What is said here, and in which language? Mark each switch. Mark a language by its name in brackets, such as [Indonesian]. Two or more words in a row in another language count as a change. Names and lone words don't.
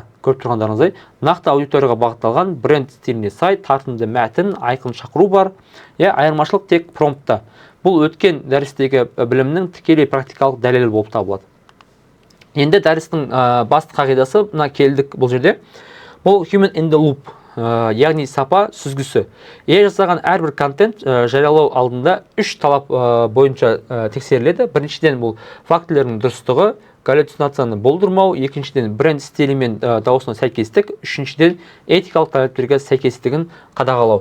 [Kazakh] Көріп тұрғандарыңыздай, нақты аудиторияға бағытталған, бренд стиліне сай, тартымды мәтін, айқын шақыру бар. Айырмашылық тек промптта. Бұл өткен дәрістегі білімнің тікелей практикалық дәлелі болып табылады. Енді дәрістің басты қағидасы келдік бұл жерде. Бұл [English] human in the loop, [Kazakh] яғни сапа сүзгісі. Жасаған әрбір контент жариялау алдында 3 талап бойынша тексеріледі. Біріншіден бұл фактілердің дұрыстығы, галлюцинацияны болдырмау, екіншіден бренд стилі мен дауысына сәйкестік, үшіншіден этикалық талаптерге сәйкестігін қадағалау.